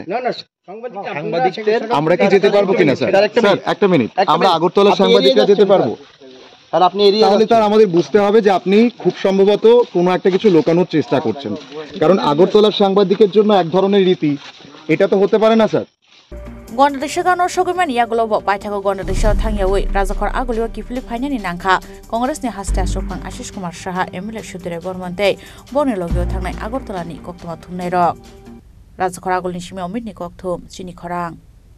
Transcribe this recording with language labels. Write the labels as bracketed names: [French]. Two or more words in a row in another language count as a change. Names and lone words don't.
[Bangla] না সাংবাদিকদের আমরা কি যেতে পারবো কিনা স্যার একটা মিনিট আমরা আগরতলার সাংবাদিকরা যেতে পারবো আর আপনি তাহলে তার আমাদের বুঝতে হবে যে আপনি খুব সম্ভবত কোনো একটা কিছু লুকানোর চেষ্টা করছেন কারণ আগরতলার সাংবাদিকের জন্য এক ধরনের রীতি এটা তো হতে পারে না স্যার [Kok Borok] গণদেশে গানো সগৈমান ইয়াগুলোব পাইথাগো গণদেশে থাঙ্গিয়াওই রাজখর আগুলিও কিফলি ফাইনানি নাংখা কংগ্রেসনি হাস্তে আশ্রফাং আশিস কুমার সাহা এমএলএ সুদিরে বর্মন্তে বনে লগিও থাंनाय আগরতলানি কক্তমা থুমনাই রক রাজখর আগুলনি সিমে অমিতনি কক্থুম চিনি খরাং